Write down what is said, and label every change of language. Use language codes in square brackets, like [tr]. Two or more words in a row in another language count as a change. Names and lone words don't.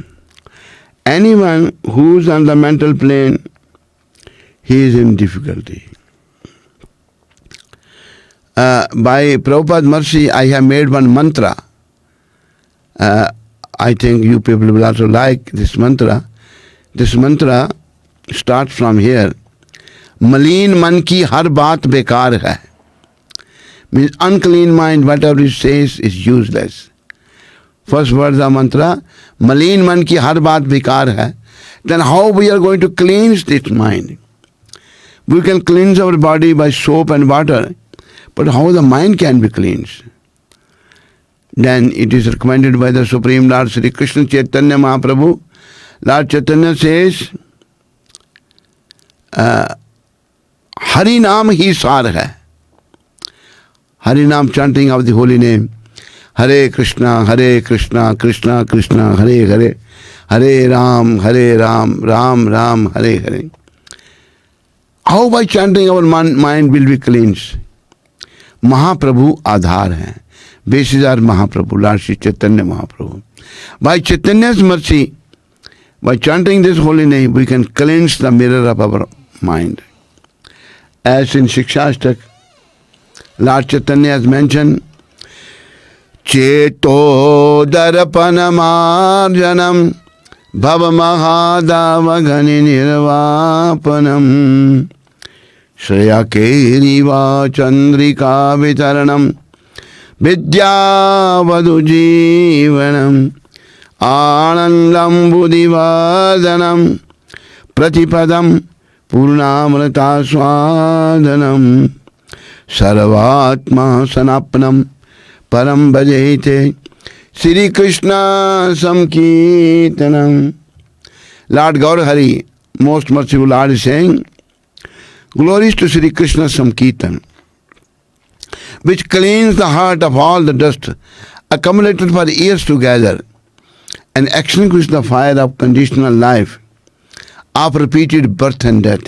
[en] Anyone who's on the mental plane, he is in difficulty. By Prabhupada's mercy, I have made one mantra. I think you people will also like this mantra. This mantra starts from here. [hi] मलिन मन की हर बात बेकार है. [en] Means unclean mind, whatever it says is useless. First word of the mantra, [hi] मलिन मन की हर बात बेकार है. [en] Then how we are going to cleanse this mind? We can cleanse our body by soap and water, but how the mind can be cleansed? Then it is recommended by the Supreme Lord Sri Krishna Chaitanya Mahaprabhu. Lord Chaitanya says, [hi] हरि नाम ही सार है. [en] Hari Naam, chanting of the holy name. [sa] हरे कृष्ण, कृष्ण कृष्ण, हरे हरे. हरे राम, राम राम, हरे हरे. [en] How by chanting our mind will be cleansed? [hi] महाप्रभु आधार है. [en] Basis are Mahaprabhu, Lord Sri Chaitanya Mahaprabhu. By Chaitanya's mercy, by chanting this holy name, we can cleanse the mirror of our mind. As in Shikshashtak, Lord Chaitanya has mentioned, [sa] चेतो दर्पणम् भव महादवाग्नि निर्वापणम् श्रेयः कैरव चन्द्रिका वितरणम् विद्यावधू जीवनम् आनन्दम् बुद्धिवर्धनम् प्रतिपदम् पूर्णामृत आस्वादनम् सर्वात्म स्नपनम् परम् भजते श्री कृष्ण संकीर्तनम्. [en] Lord Gaurahari, most merciful Lord, is saying, glories to Sri Krishna Samkirtan, which cleans the heart of all the dust accumulated for years together and extinguish the fire of conditional life, of repeated birth and death.